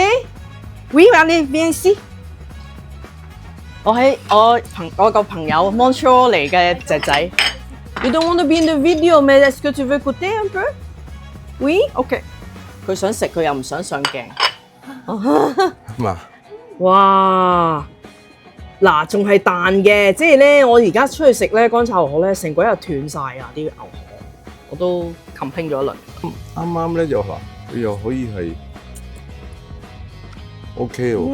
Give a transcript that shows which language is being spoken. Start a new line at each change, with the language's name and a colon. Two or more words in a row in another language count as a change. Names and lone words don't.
French: Oui, allez, viens ici。
Cantonese: 我個朋友 Montreal 嚟嘅仔仔。
English: You don't want to be in the video,
French: mais est-ce que tu veux goûter un peu? Oui,
Cantonese: OK。佢想食，佢又唔想上鏡。嘛，哇！嗱，仲係彈嘅，即係咧，我而家出去食咧乾炒牛河咧，成個日斷晒啊啲牛河，我都 complain 咗一輪。啱啱咧又話佢又可以係 OK 喎。